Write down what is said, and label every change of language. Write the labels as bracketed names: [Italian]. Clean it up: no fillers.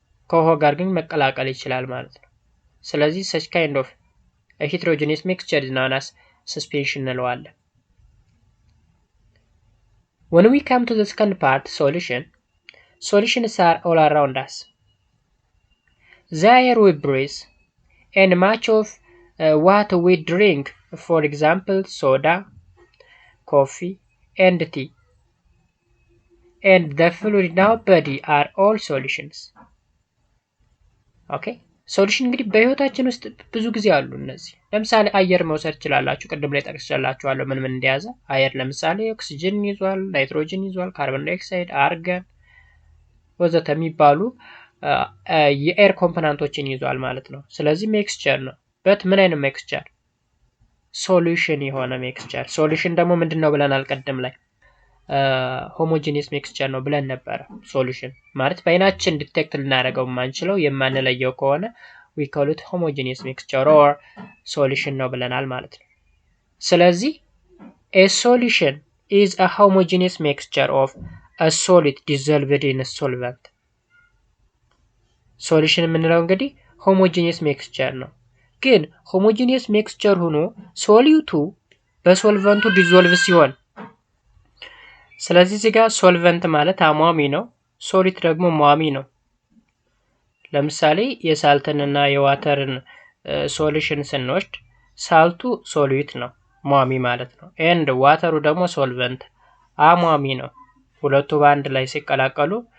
[Amharic] ከውሃ ጋር ግን መቀላቀል ይችላል ማለት ነው። ስለዚህ [English] such kind of a heterogeneous mixture is known as suspension [Amharic] እንለዋለን። [English] When we come to the second part, solutions are all around us. The air we breathe and much of what we drink, for example soda, coffee and tea, and the fluid in our body are all solutions. Okay? [Amharic] ሶሉሽን እንግዲህ በህይወታችን ውስጥ ብዙ ጊዜ አሉ። እነዚህ ለምሳሌ አየር መውሰድ ይችላልላችሁ። ቅድም ላይ ጠቅሼላችኋለሁ ምን እንደያዘ። አየር ለምሳሌ ኦክሲጅን ይዟል፣ ናይትሮጅን ይዟል፣ ካርቦን ዳይኦክሳይድ፣ አርገን ወዘተ የሚባሉ የኤር ኮምፖነንቶችን ይዟል ማለት ነው። ስለዚህ ሚክስቸር ነው። ምን አይነት ሚክስቸር? ሶሉሽን የሆነ ሚክስቸር። ሶሉሽን ደግሞ ምንድነው ብለናል ቅድም ላይ? [English] homogeneous mixture [Amharic] ነው ብለን ነበር። ሶሉሽን ማለት በአይናችን ዲቴክት ልናደርገው የማንችለው የማንለየው ከሆነ [English] we call it homogeneous mixture or solution [Amharic] ነው ብለናል ማለት ነው። ስለዚህ [English] a solution is a homogeneous mixture of a solid dissolved in a solvent. [Amharic] ሶሉሽን የምንለው እንግዲህ [English] homogeneous mixture [Amharic] ነው። ግን homogeneous mixture ሆኖ ሶሊዩቱ በሶልቨንቱ ዲዞልቭ ሲሆን ስለዚህ እዚህ ጋር ሶልቨንት ማለት አሟሚ ነው፣ ሶሊድ ደግሞ ሟሚ ነው። ለምሳሌ የሳልትንና የዋተርን ሶሉሽን ስንወስድ ሳልቱ ሶሊድ ነው ሟሚ ማለት ነው። ኤንድ ዋተሩ ደግሞ ሶልቨንት አሟሚ ነው። ሁለቱ በአንድ ላይ ሲቀላቀሉ